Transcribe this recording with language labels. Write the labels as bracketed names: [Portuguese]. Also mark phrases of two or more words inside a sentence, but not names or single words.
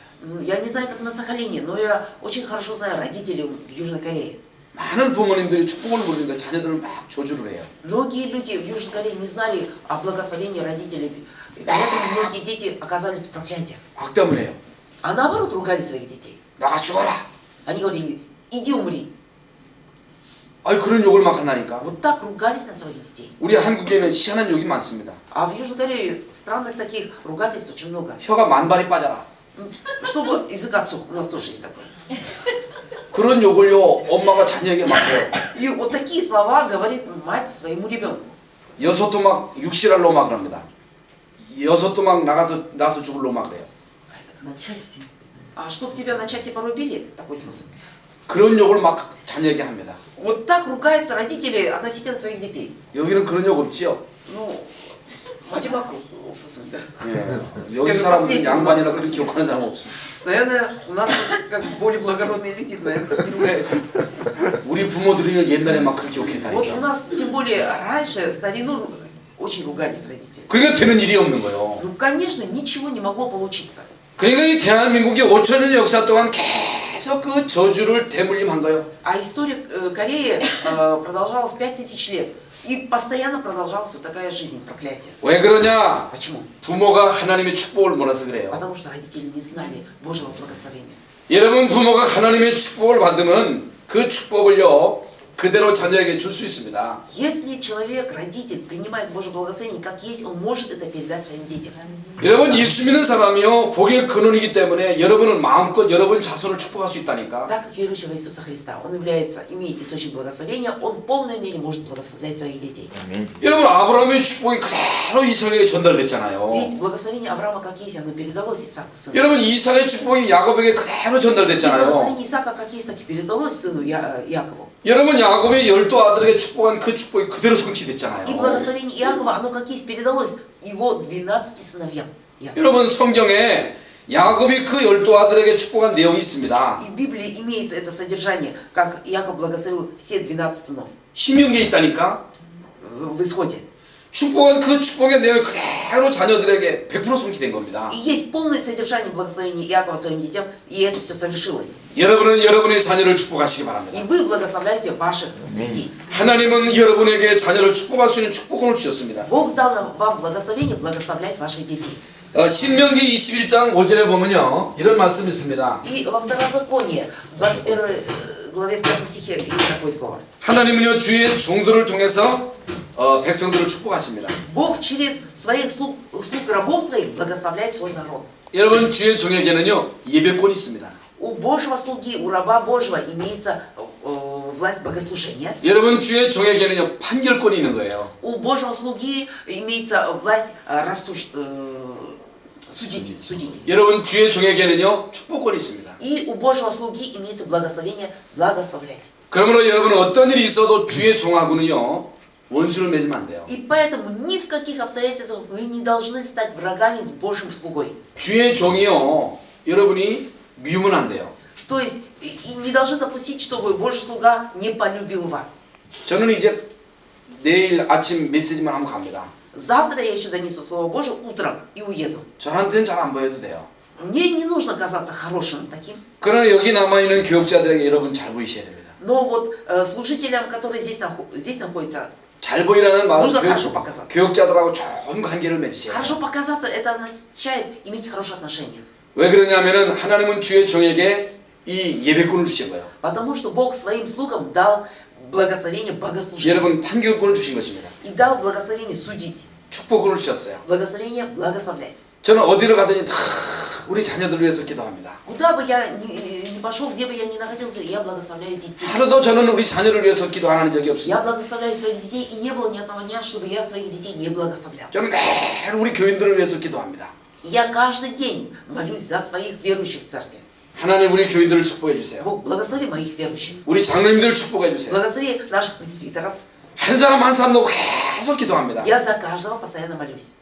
[Russian] Я не знаю, как на Сахалине, но я очень хорошо знаю родителей в Южной Корее. [Korean] 많은 부모님들이 축복을 모르니까 자녀들을 막 조주를 해요. [Russian] Многие люди в Южной Корее не знали о благословении родителей, поэтому многие дети оказались в проклятии. [Korean] 악담을 해요. [Russian] А наоборот ругали своих детей. [Korean] 나가 죽어라. [Russian] Они говорили, иди умри. [Korean] 아니 그런 욕을 막 한다니까. [Russian] Вот так ругались на своих детей. [Korean] 우리 한국에는 희한한 욕이 많습니다. [Russian] А в Южной Корее странных таких ругательств очень много. [Korean] 혀가 만발이 빠져라. [Russian] Чтобы язык отсох, у нас тоже есть такое. [Korean] 그런 욕을요 엄마가 자녀에게 막 해요. [Russian] И вот такие слова говорит мать своему ребенку. [Korean] 여섯도 막 육실할 놈 막 그럽니다. 여섯도 막 나가서 죽을 놈 막 그래요. [Russian] На части. А чтоб тебя на части порубили, такой смысл. [Korean] 그런 욕을 막 자녀에게 합니다. [Russian] Вот так ругаются родители относительно своих детей. [Korean] 여기는 그런 욕 없지요? Ну, 마지막 없었습니다. 예. 여기 사람들은 양반이나 그렇게 욕하는 사람 없습니다. [Russian] Наверное, у нас как более благородные люди, наверное, так не ругаются. [Korean] 우리 부모들이 옛날에 막 그렇게 [Russian] Вот у [Korean] 욕했다니까. [Russian] нас, тем более раньше, в старину, очень ругались родители. [Korean] 그러니까 되는 일이 없는 거예요. [Russian] Ну, конечно, ничего не могло получиться. [Korean] 그러니까 이 대한민국의 5천년 역사 동안 계속 그 저주를 대물림한 거예요. [Russian] А история Кореи продолжалась 5000 лет. И постоянно продолжалась вот такая жизнь, проклятие. [Korean] 왜 그러냐? [Russian] Почему? [Korean] 부모가 하나님의 축복을 몰라서 그래요. [Russian] Потому что родители не знали Божьего благословения. [Korean] 여러분 부모가 하나님의 축복을 받으면 그 축복을요 그대로 자녀에게 줄 수 있습니다. [Russian] Если человек, родитель, принимает Божье благословение как есть, он может это передать своим детям. [Korean] 여러분 예수 믿는 사람이요 복의 근원이기 때문에 여러분은 마음껏 여러분 자손을 축복할 수 있다니까. [Russian] Так как верующий в Иисуса Христа, он имеет источник благословения, он в полной мере может благословлять своих детей. [Korean] 여러분 아브라함의 축복이 그대로 이삭에게 전달됐잖아요. [Russian] Ведь благословение Авраама как есть, оно передалось Исааку, сыну. [Korean] 여러분 이삭의 축복이 야곱에게 그대로 [Russian] И [Korean] 전달됐잖아요. [Russian] благословение Исаака как есть, так и передалось сыну Якову. [Korean] 여러분 야곱의 12 아들에게 축복한 그 축복이 그대로 성취됐잖아요. [Russian] И благословение Иакова, оно как есть, передалось его 12 сыновьям. [Korean] 여러분 성경에 야곱이 그 12 아들에게 축복한 내용이 있습니다. [Russian] И в Библии имеется это содержание, как Иаков благословил все 12 сынов. [Korean] 신명기에 있다니까. [Russian] В Исходе. [Korean] 축복한 그 축복의 내용이 그대로 자녀들에게 100% 성취된 겁니다. [Russian] И есть полное содержание благословения Иакова своим детям, и это все совершилось. [Korean] 여러분은 여러분의 자녀를 축복하시기 바랍니다. [Russian] И вы благословляете ваших детей. [Korean] 하나님은 여러분에게 자녀를 축복할 수 있는 축복을 주셨습니다. [Russian] Бог дал вам благословение благословлять ваших детей. [Korean] 신명기 21장 5절에 보면요 이런 말씀이 있습니다. [Russian] И во Второзаконии, в 21 главе 2 стихе есть такое слово. [Korean] 하나님은요 주의 종들을 통해서 백성들을 축복하십니다. [Russian] Бог через своих слуг рабов своих благословляет свой народ. [Korean] 여러분 주의 종에게는요 예배권이 있습니다. [Russian] У Божьего слуги, у раба Божьего имеется власть богослужения. [Korean] 여러분 주의 종에게는요 판결권이 있는 거예요. [Russian] У Божьего слуги имеется власть судить. [Korean] 여러분 주의 종에게는요 축복권이 있습니다. [Russian] И у Божьего слуги имеется благословение благословлять. [Korean] 그러므로 여러분 어떤 일이 있어도 주의 종하고는요 원수를 맺으면 안 돼요. [Russian] И поэтому ни в каких обстоятельствах вы не должны стать врагами с Божьим слугой. [Korean] 주의 종이요 여러분이 미우면 안 돼요. [Russian] То есть и не должны допустить, чтобы Божий слуга не полюбил вас. [Korean] 저는 이제 내일 아침 메시지만 하면 갑니다. [Russian] Завтра я еще донесу Слово Божие утром и уеду. [Korean] 저한테는 잘 안 보여도 돼요. [Russian] Мне не нужно казаться хорошим таким. [Korean] 그러나 여기 남아있는 교육자들에게 여러분 잘 보이셔야 됩니다. [Russian] Но вот служителям, которые здесь находятся, [Korean] 잘 보이라는 말은 [Russian] нужно хорошо показаться. [Korean] 교육자들하고 좋은 관계를 맺으셔야 돼요. [Russian] Хорошо показаться, это означает иметь хорошие отношения. [Korean] 왜 그러냐면은 하나님은 주의 종에게 이 예배권을 주신 거예요. [Russian] Потому что Бог своим слугам дал благословение богослужения. [Korean] 여러분 판결권을 주신 것입니다. [Russian] И дал благословение судить. [Korean] 축복권을 주셨어요. [Russian] Благословение благословлять. [Korean] 저는 어디를 가더니 다 우리 자녀들을 위해서 기도합니다. [Russian] Куда бы я ни пошел, где бы я ни находился, я благословляю детей. [Korean] 하루도 저는 우리 자녀를 위해서 기도 안 하는 적이 [Russian] Я [Korean] 없습니다. [Russian] благословляю своих детей, и не было ни одного дня, чтобы я своих детей не благословлял. [Korean] 저는 매일 우리 교인들을 위해서 기도합니다. [Russian] Я каждый день молюсь за своих верующих в церкви. [Korean] 하나님 우리 교인들을 축복해 주세요. [Russian] Бог, благослови моих верующих. [Korean] 우리 장로님들을 축복해 주세요. [Russian] Благослови наших пресвитеров. [Korean] 한 사람 한 사람 놓고 계속 기도합니다. [Russian] Я за каждого постоянно молюсь.